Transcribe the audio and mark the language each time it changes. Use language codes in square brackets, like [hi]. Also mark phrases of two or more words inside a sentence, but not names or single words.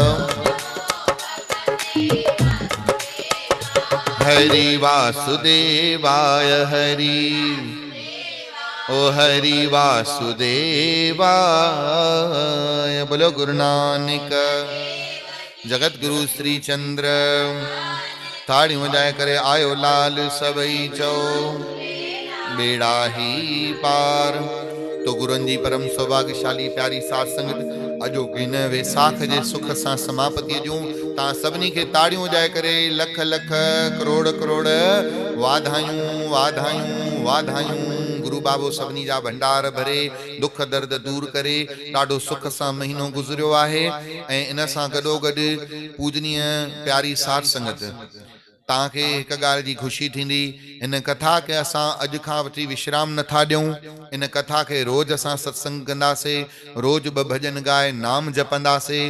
[sa] हरि वासुदेवाय हरि, ओ हरि वासुदेवाय। [sd] बोलो गुरु नानक। जगत गुरु श्री चंद्र ताड़ियूं वजाए करे आयो लाल सभई चओ बेड़ा ही पार। तो गुरुनि जी परम सौभाग्यशाली प्यारी साध संगत अजो किन वैसाख जे सुख सां समापति जूं ता सभिनी खे ताड़ियूं वजाए करे लख लख करोड़ करोड़ वाधायूं वाधायूं वाधायूं। गुरु बाबो सभिनी जा भंडार भरे दुख दर्द दूर करे ॾाढो सुख सां महीनो गुज़रियो आहे। ऐं इन सां गॾोगॾु पूजनीय प्यारी साध संगत तव्हांखे हिकु ॻाल्हि जी ख़ुशी थींदी, इन कथा खे असां अॼु खां वठी विश्राम नथा ॾियूं। इन कथा खे रोज़ असां सत्संग कंदासीं, रोज़ ॿ भॼन ॻाए नाम जपंदासीं।